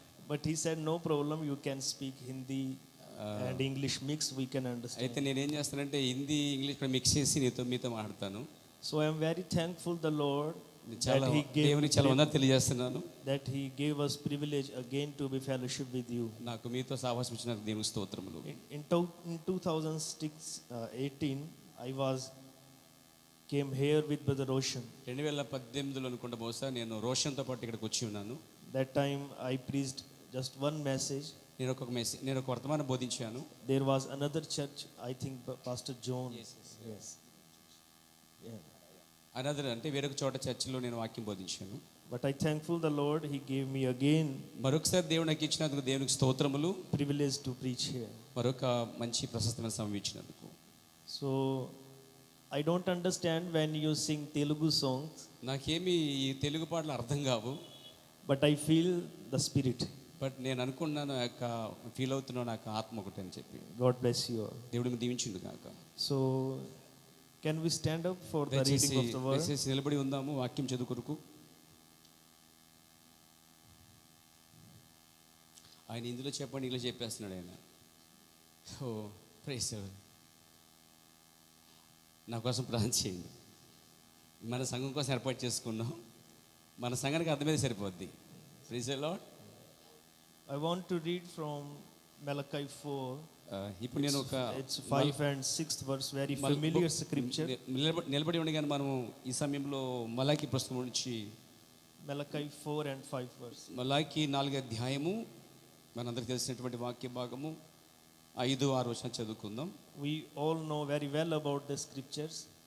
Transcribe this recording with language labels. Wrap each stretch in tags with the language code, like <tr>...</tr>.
<en>But he said, no problem, you can speak Hindi and English mix, we can understand.</en> <te>అయితే నేను ఏం చేస్తానంటే Hindi English కూడా mix చేసి మీతో మాట్లాడతాను.</te> <en>So I am very thankful the Lord</en> <te>దేవునికి చాలా వందనాలు తెలియజేస్తున్నాను</te> <en>that he gave us privilege again to be fellowship with you.</en> <te>నాకు మీతో సహవాసం ఇచ్చినందుకు దేవునికి స్తోత్రములు.</te> <en>In 2018 I came here with Brother Roshan.</en> <te>2018లో అనుకుంటా బహుశా నేను రోషన్తో పాటు ఇక్కడికి వచ్చి ఉన్నాను.</te> <en>That time I preached just one message.</en> <te>నేను ఒక వర్తమానం బోధించాను.</te> <en>There was another church, I think Pastor John. Yes. Yeah.</en> <te>Another అంటే వేరొక చోట చర్చిలో నేను వాక్యం బోధించాను.</te> <en>But I thankful the Lord, he gave me again</en> <te>మరొకసారి దేవుడు నాకు ఇచ్చినందుకు దేవునికి స్తోత్రములు.</te> <en>privilege to preach here.</en> <te>మరొక మంచి ప్రశస్తమైన సమయం ఇచ్చినందుకు.</te> <en>So I don't understand when you sing Telugu songs.</en> <te>నాకేమి ఈ తెలుగు పాటలు అర్థం కావు.</te> <en>But I feel the spirit.</en> <te>But నేను అనుకున్నాను ఫీల్ అవుతున్నాను నాకు ఆత్మ ఒకటి అని చెప్పి.</te> <en>God bless you all.</en> <te>దేవుడిని దీవించును గాక.</te> <en>So can we stand up for the reading of the word?</en> <te>దయచేసి నిలబడి ఉందాము వాక్యం చదువుకొరకు. ఆయన ఇందులో చెప్పండి ఇందులో చెప్పేస్తున్నాడు ఆయన.</te> <en>Oh praise Lord.</en> <te>నా కోసం ప్రార్థన చేయండి. మన సంఘం కోసం ఏర్పాటు చేసుకున్నాం. మన సంఘానికి అర్థమైతే సరిపోద్ది.</te> <en>Praise Lord. I want to read from Malachi 4.</en> <te>ఇప్పుడు నేను ఒక</te> <en>It's 5 and 6th verse, very familiar scripture.</en> <te>నిలబడి ఉండగానే మనము ఈ సమయంలో మలాకి పుస్తకం నుంచి</te> <en>Malachi 4 and 5 verse.</en> <te>మలాకి 4వ అధ్యాయము మనందరికీ తెలిసినటువంటి వాక్య భాగము 5-6 వచనం చదువుకుందాం.</te> <en>We all know very well about the scriptures.</en>